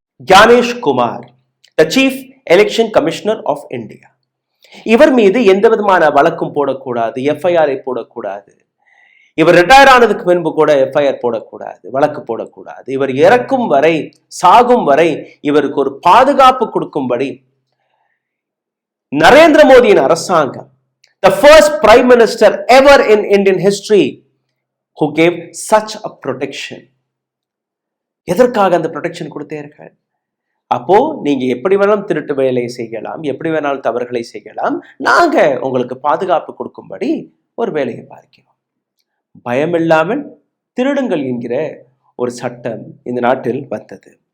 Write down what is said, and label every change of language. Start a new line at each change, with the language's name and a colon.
English: Gyanesh Kumar, the Chief Election Commissioner of India.
Tamil: இவர் மீது எந்த விதமான வழக்கும் போடக்கூடாது, எஃப்ஐஆரை போடக்கூடாது. இவர் ரிட்டையர் ஆனதுக்கு பின்பு கூட எஃப்ஐஆர் போடக்கூடாது, வழக்கு போடக்கூடாது. இவர் இறக்கும் வரை, சாகும் வரை இவருக்கு ஒரு பாதுகாப்பு கொடுக்கும்படி நரேந்திர மோடியின் அரசாங்கம்,
English: the first prime minister ever in Indian history who gave such a protection.
Tamil: எதற்காக அந்த ப்ரொடெக்ஷன் கொடுத்தீர்கள்? அப்போ நீங்க எப்படி வேணாலும் திருட்டு வேலையை செய்யலாம், எப்படி வேணாலும் தவறுகளை செய்யலாம், நாங்க உங்களுக்கு பாதுகாப்பு கொடுக்கும்படி ஒரு வேலையை பார்க்கிறோம். பயமில்லாமல் திருடுங்கள் என்கிற ஒரு சட்டம் இந்த நாட்டில் வந்தது.